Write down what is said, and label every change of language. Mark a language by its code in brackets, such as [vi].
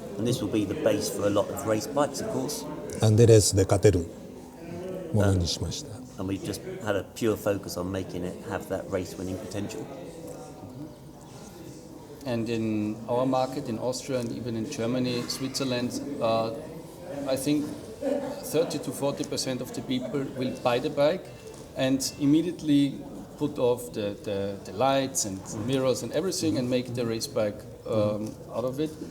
[en] And this will be the base for a lot of race bikes, of course. [ja] なんでレースで勝てるものにしました。 [en] And we've just had a pure focus on making it have that race winning potential. And in our market, in Austria and even in Germany, Switzerland, I think 30 to 40% of the people will buy the bike and immediately put off the lights and mirrors and everything and make the race bike out of it.